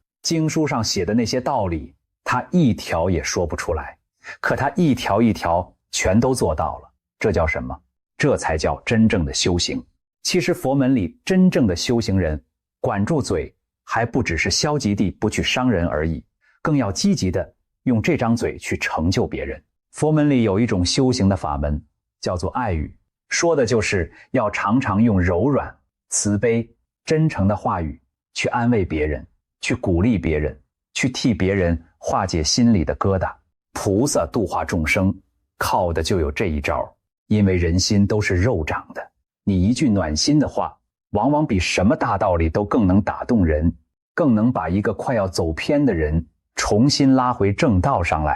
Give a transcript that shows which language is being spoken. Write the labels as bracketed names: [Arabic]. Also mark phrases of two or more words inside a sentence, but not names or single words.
[Chinese] 經書上寫的那些道理，他一條也說不出來，可他一條一條全都做到了。這叫什麼？這才叫真正的修行。其實佛门裡真正的修行人，管住嘴還不只是消极地不去傷人而已，更要積極地用這張嘴去成就別人。佛門裡有一種修行的法門，叫做愛語，說的就是要常常用柔軟、慈悲、真誠的話語去安慰別人，去鼓勵別人，去替別人化解心裡的疙瘩。菩薩度化眾生，靠的就有這一招。因為人心都是肉長的，你一句暖心的話，往往比什麼大道理都更能打動人，更能把一個快要走偏的人重新拉回正道上来。